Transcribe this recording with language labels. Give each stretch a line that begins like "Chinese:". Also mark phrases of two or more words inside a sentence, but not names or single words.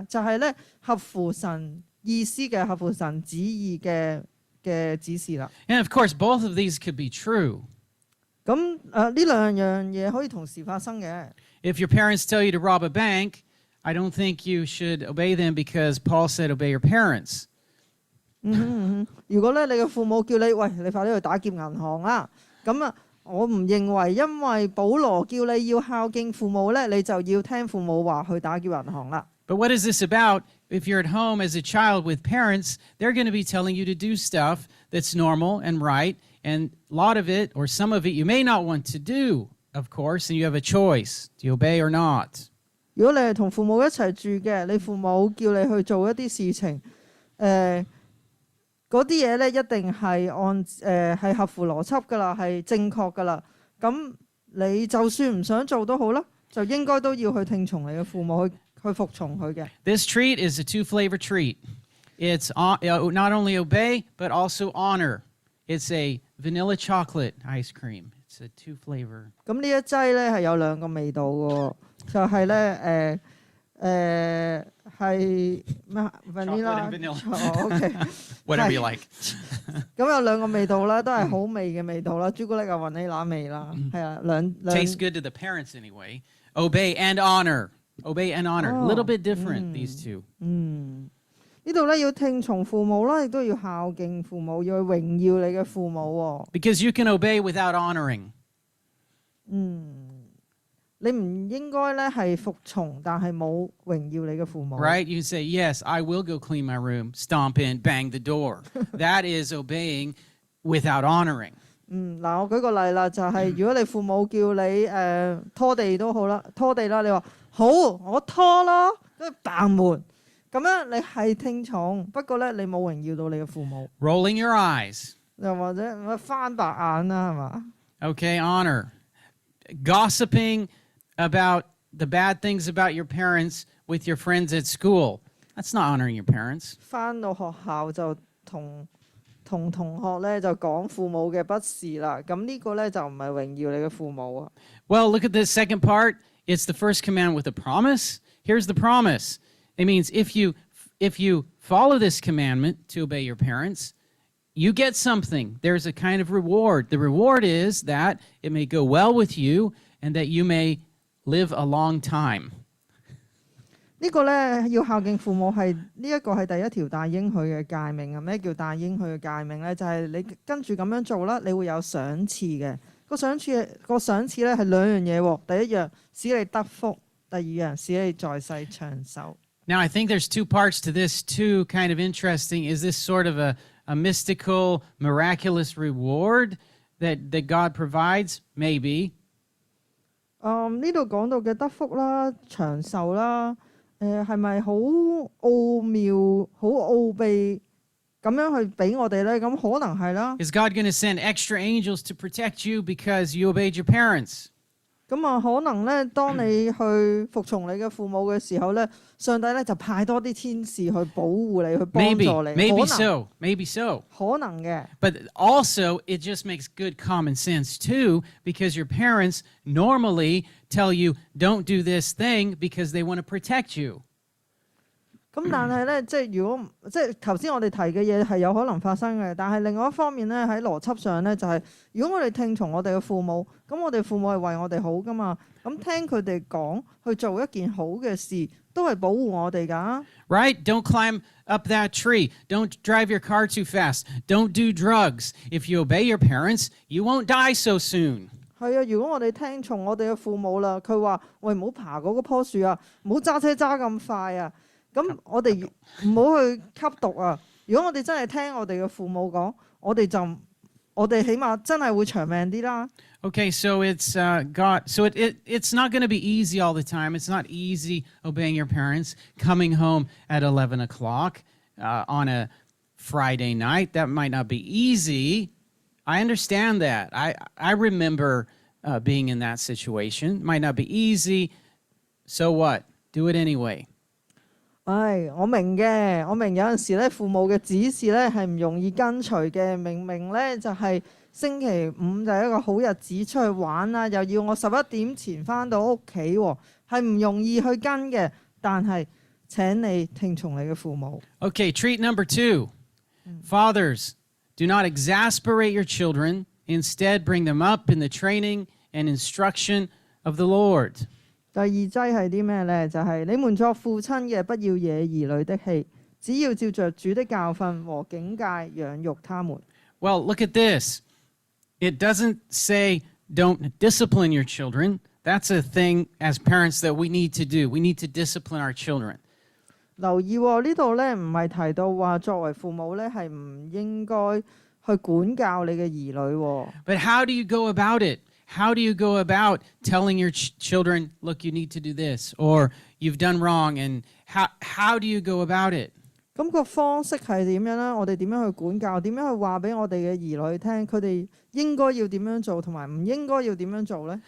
Cantonese: 就係咧合乎神意思嘅、合乎神旨意嘅指示啦。
English: And of course, both of these could be true.
Cantonese: 咁呢兩樣嘢可以同時發生嘅。
English: If your parents tell you to rob a bank, I don't think you should obey them because Paul said obey your parents.
Cantonese: 如果咧你嘅父母叫你喂，你快啲去打劫銀行啦，咁我唔認為因為保羅叫你要孝敬父母咧，你就要聽父母話去打劫銀行啦。
English: But what is this about? If you're at home as a child with parents, they're going to be telling you to do stuff that's normal and right, and a lot of it or some of it you may not want to do, of course, and you have a choice. Do you obey or not?
Cantonese: 如果你係同父母一齊住嘅，你父母叫你去做一啲事情，嗰啲嘢咧一定係係合乎邏輯噶啦，係正確噶啦。咁你就算唔想做都好啦，就應該都要去聽從你嘅父母去服從佢嘅。
English: This treat is a two-flavor treat. It's not only obey, but also honor. It's a vanilla chocolate ice cream. It's a two-flavor.
Cantonese: 咁呢一劑咧係有兩個味道嘅，就係咧係咩
English: Chocolate and vanilla. OK Whatever you like.
Cantonese: 咁有兩個味道啦，都係好味嘅味道啦，朱古力啊、雲尼拿味啦，係啊，兩
English: Tastes good to the parents anyway. Obey and honor. Obey and honor. A little bit different, these two.
Cantonese: 呢度咧要聽從父母啦，亦都要孝敬父母，要去榮耀你嘅父母喎。
English: Because you can obey without honoring.
Cantonese: 你唔應該咧係服從，但係冇榮耀你嘅父母。
English: Right? You can say, yes, I will go clean my room, stomp in, bang the door. That is obeying without honoring.
Cantonese: 嗱，我舉個例啦，就係如果你父母叫你拖地都好啦，拖地啦，你話好，我拖咯，跟住嘭門，咁樣你係聽從，不過咧你冇榮耀到你嘅父母。
English: Rolling your eyes.
Cantonese: 又或者翻白眼啦，係嘛？
English: Okay, honor. Gossiping about the bad things about your parents with your friends at school. That's not honoring your parents.
Cantonese: 翻到學校就同同學咧就講父母嘅不是啦，咁呢個咧就唔係榮耀你嘅父母啊。
English: Well, look at this second part. It's the first command with a promise. Here's the promise. It means if you follow this commandment to obey your parents, you get something. There's a kind of reward. The reward is that it may go well with you and that you may live a long time.
Cantonese: 呢個咧要孝敬父母係呢一個係第一條帶應許嘅誡命啊！咩叫帶應許嘅誡命咧？就係你跟住咁樣做啦，你會有賞賜嘅。個賞賜咧係兩樣嘢喎。第一樣使你得福，第二樣使你在世長壽。
English: Now, I think there's two parts to this too, kind of interesting. Is this sort of a mystical, miraculous reward that God provides? Maybe.
Cantonese: 呢度講到嘅得福啦、長壽啦，係咪好奧妙、好奧秘咁樣去俾我哋咧？咁可能係啦。
English: Is God going to send extra angels to protect you because you obeyed your parents?
Cantonese: 咁可能咧，當你去服從你嘅父母嘅時候咧，上帝咧就派多啲天使去保護你，去幫助你。
English: Maybe so. Maybe so.
Cantonese: 可能嘅。
English: But also, it just makes good common sense too, because your parents normally tell you, don't do this thing because they want to protect you.
Cantonese: 咁但係咧，即係如果即係頭先我哋提嘅嘢係有可能發生嘅，但係另外一方面咧，喺邏輯上咧就係、如果我哋聽從我哋嘅父母，咁我哋父母係為我哋好噶嘛，咁聽佢哋講去做一件好嘅事，都係保護我哋㗎。
English: Right? Don't climb up that tree. Don't drive your car too fast. Don't do drugs. If you obey your parents, you won't die so soon.
Cantonese: 係啊，如果我哋聽從我哋嘅父母啦，佢話喂，唔好爬嗰棵樹啊，唔好揸車揸咁快啊，咁我哋唔好去吸毒啊。如果我哋真係聽我哋嘅父母講，我哋起碼真係會長命啲啦。
English: Okay, so it's God. So it's not going to be easy all the time. It's not easy obeying your parents, coming home at 11 o'clock on a Friday night. That might not be easy. I understand that. I remember being in that situation. Might not be easy. So what? Do it anyway.
Cantonese: 我明嘅，我明有陣時咧，父母嘅指示咧係唔容易跟隨嘅。明明咧就係星期五就係一個好日子出去玩啊，又要我11點前返到屋企喎，係唔容易去跟嘅。但係請你聽從你嘅父母。
English: Okay, treat number 2. Fathers, do not exasperate your children. Instead, bring them up in the training and instruction of the Lord.
Cantonese: 第二劑係啲咩呢？就係、你們作父親嘅，不要惹兒女的氣，只要照着主的教訓和警戒養育他們。
English: Well, look at this. It doesn't say don't discipline your children. That's a thing as parents that we need to do. We need to discipline our children.
Cantonese: 留意呢度咧，唔係提到話作為父母咧係唔應該去管教你嘅兒女。
English: But how do you go about it? How do you go about telling your children, look, you need to do this, or you've done wrong, and how do you go about it?
Cantonese: 咁個方式係點樣咧？我哋點樣去管教？點樣去話俾我哋嘅兒女聽？佢哋應該要點樣做，同埋唔應該要點樣做咧？